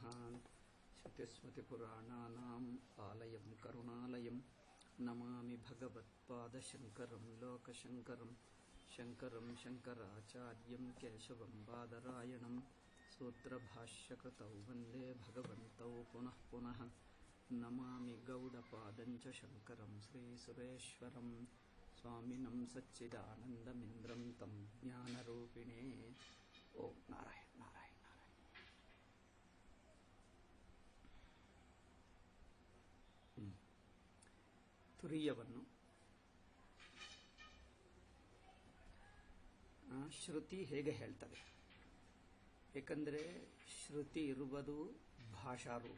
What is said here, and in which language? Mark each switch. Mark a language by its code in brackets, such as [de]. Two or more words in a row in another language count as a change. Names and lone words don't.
[sa] श्रुतिस्मृतिपुराणानाम् आलयं करुणालयं नमामि भगवत्पादशङ्करं लोकशङ्करं शङ्करं शङ्कराचार्यं केशवं बादरायणं सूत्रभाष्यकृतौ वन्दे भगवन्तौ पुनः पुनः। नमामि गौडपादं च शङ्करं श्रीसुरेश्वरं स्वामिनं सच्चिदानन्दमिन्द्रं तं ज्ञानरूपिणे। ओಂ नारायण नारायण नारायण। [kn] ತುರಿಯವನ್ನು ಶ್ರುತಿ ಹೇಗೆ ಹೇಳ್ತದೆ? ಏಕೆಂದರೆ ಶ್ರುತಿ ಇರುವುದು ಭಾಷಾರೂಪ.